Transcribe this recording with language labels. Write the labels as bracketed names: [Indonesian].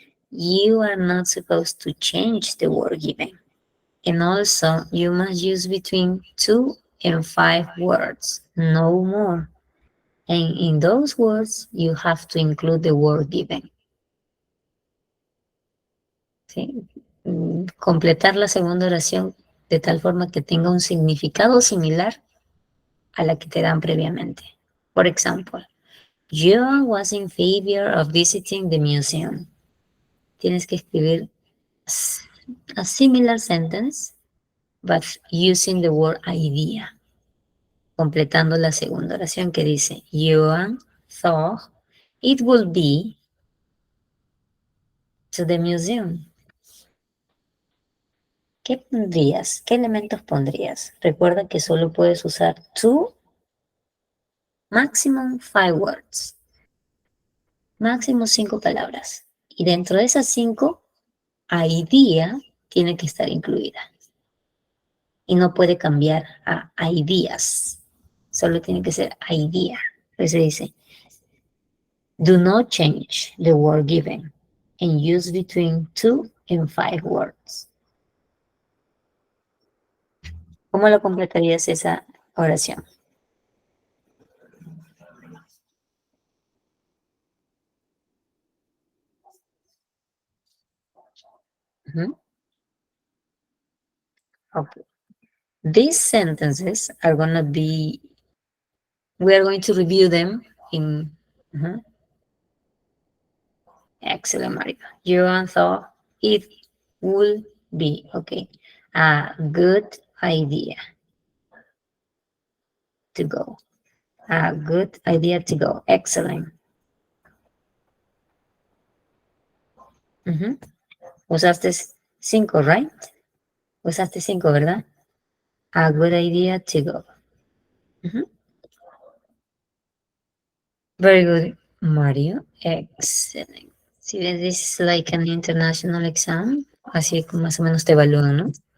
[English] you are not supposed to change the word given. And also, you must use between 2 and 5 words, no more. And in those words, you have to include the word given. [Spanish] ¿Sí? Completar la segunda oración de tal forma que tenga un significado similar a la que te dan previamente. [English] For example, Joan was in favor of visiting the museum. [Spanish] Tienes que escribir [English] a similar sentence, but using the word idea. [Spanish] Completando la segunda oración que dice, [English] Joan thought it would be to the museum. [Spanish] ¿Qué pondrías? ¿Qué elementos pondrías? Recuerda que solo puedes usar to, [English] maximum 5 words. [Spanish] Máximo 5 palabras. Y dentro de esas 5, idea tiene que estar incluida. Y no puede cambiar a ideas. Solo tiene que ser idea. Entonces dice, [English] do not change the word given and use between 2 and 5 words. [Spanish] ¿Cómo lo completarías esa oración? [English] Okay. These sentences are going to be, we are going to review them in, excellent, Mario. Joan thought it would be, okay, a good idea to go. A good idea to go. Excellent. [Spanish] Usaste 5, [English] right? [Spanish] Usaste 5, ¿verdad? [English] A good idea to go. Very good, Mario. Excellent. See, this is like an international exam. [Spanish] Así como más o menos te evalúan, ¿no?